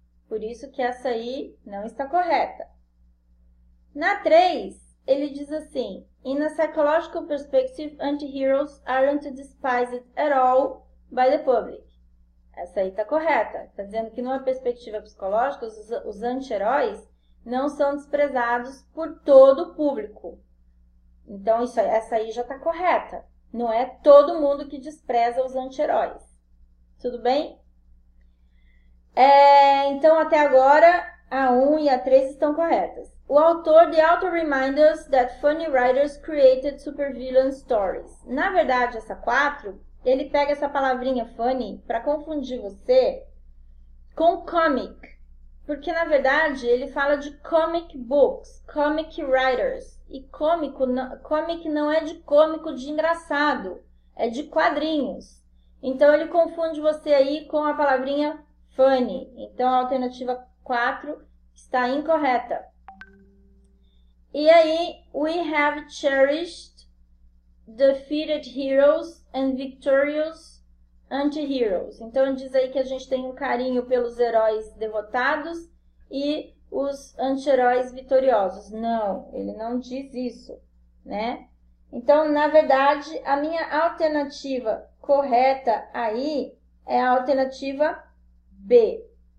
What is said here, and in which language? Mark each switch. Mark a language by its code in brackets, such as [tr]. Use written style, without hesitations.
[pt] Por isso que essa aí não está correta. Na 3, ele diz assim, [en] in a psychological perspective, anti-heroes aren't despised at all by the public. [pt] Essa aí está correta. Está dizendo que numa perspectiva psicológica, os anti-heróis não são desprezados por todo o público. Então, essa aí já está correta. Não é todo mundo que despreza os anti-heróis. Tudo bem? Então, até agora, a 1 e a 3 estão corretas. O autor, [en] the author reminds us that funny writers created supervillain stories. [pt] Na verdade, essa 4, ele pega essa palavrinha funny para confundir você com comic. Porque, na verdade, ele fala de comic books, comic writers. E comic não é de cômico de engraçado, é de quadrinhos. Então, ele confunde você aí com a palavrinha funny. Então, a alternativa 4 está incorreta. E aí, [en] we have cherished defeated heroes and victorious anti-heroes. [pt] Então, diz aí que a gente tem um carinho pelos heróis derrotados e os anti-heróis vitoriosos. Não, ele não diz isso, né? Então, na verdade, a minha alternativa correta aí é a alternativa B.